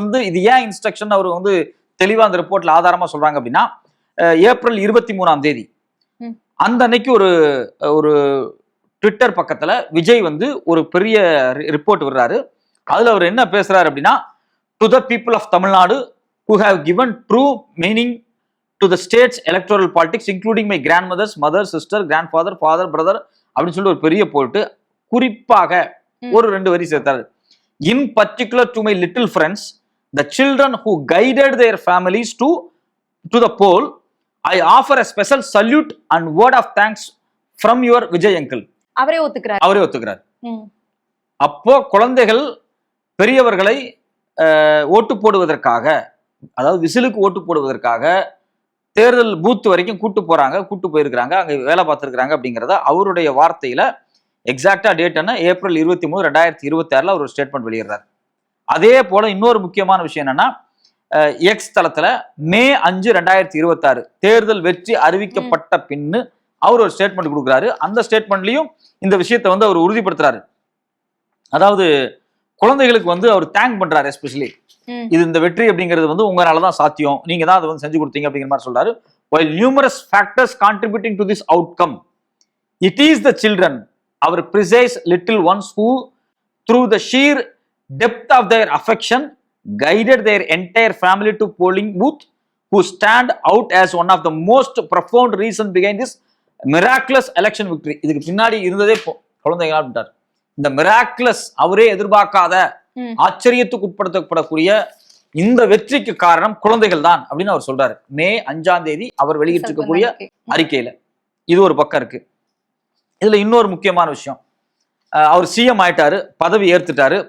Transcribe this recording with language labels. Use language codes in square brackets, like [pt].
[ta] இது ஏன் இன்ஸ்ட்ரக்ஷன் அவர் வந்து தெளிவா அந்த ரிப்போர்ட்ல ஆதாரமா சொல்றாங்க அப்படின்னா, ஏப்ரல் 23 அந்த அன்னைக்கு ஒரு ட்விட்டர் பக்கத்துல விஜய் வந்து ஒரு பெரிய ரிப்போர்ட் விடுறாரு. அதுல அவர் என்ன பேசுறாரு அப்படின்னா, [en] to the people of Tamil Nadu who have given true meaning to the state's electoral politics, including my grandmother's mother, sister, grandfather, father, brother [ta] அப்படின்னு சொல்லி ஒரு பெரிய போட்டு குறிப்பாக ஒரு 2 வரி சேர்த்தாரு. [en] In particular to my little friends, the children who guided their families to the poll, I offer a special salute and word of thanks from your Vijay uncle. [ta] அவரே ஒத்துக்கிறார். அப்போ குழந்தைகள் பெரியவர்களை ஓட்டு போடுவதற்காக, அதாவது விசிலுக்கு ஓட்டு போடுவதற்காக தேர்தல் பூத் வரைக்கும் கூட்டு போயிருக்கிறாங்க, அங்க வேலை பார்த்திருக்கிறாங்க அப்படிங்கிறத அவருடைய வார்த்தையில எக்ஸாக்டா டேட் என்ன, ஏப்ரல் 23, 2026 அவர் ஒரு ஸ்டேட்மெண்ட் வெளியிடுறாரு. அதே போல இன்னொரு முக்கியமான விஷயம் என்னன்னா, எக்ஸ் தளத்துல மே 5, 2026 தேர்தல் வெற்றி அறிவிக்கப்பட்ட பின்னு அவர் ஒரு ஸ்டேட்மெண்ட் கொடுக்குறாரு. அந்த ஸ்டேட்மெண்ட்லயும் இந்த விஷயத்தை வந்து அவர் உறுதிப்படுத்துறாரு. அதாவது குழந்தைகளுக்கு வந்து அவர் தேங்க் பண்றாரு. எஸ்பெஷலி இது இந்த வெற்றி அப்படிங்கிறது வந்து உங்களாலதான் சாத்தியம், நீங்க தான் அதை வந்து செஞ்சு கொடுத்தீங்க அப்படிங்கிற மாதிரி சொல்றாரு. [en] while numerous factors contributing to this outcome, it is the children, our precise little ones, who through the sheer depth of their affection guided their entire family to polling booth, who stand out as one of the most profound reason behind this miraculous election victory. [ta] இதுக்கு பின்னாடி இருந்ததே குழந்தைகளா அப்படின்ட்டார். இந்த miraculous அவரே எதிர்பார்க்காத ஆச்சரியத்துக்கு உட்படுத்தப்படக்கூடிய இந்த வெற்றிக்கு காரணம் குழந்தைகள் தான் அப்படின்னு அவர் சொல்றாரு. மே 5ஆம் தேதி அவர் வெளியிட்டிருக்கக்கூடிய அறிக்கையில. இது ஒரு பக்கம் இருக்கு. இதுல இன்னொரு முக்கியமான விஷயம், அவர் சிஎம் ஆயிட்டாரு, பதவி ஏத்துட்டாரு.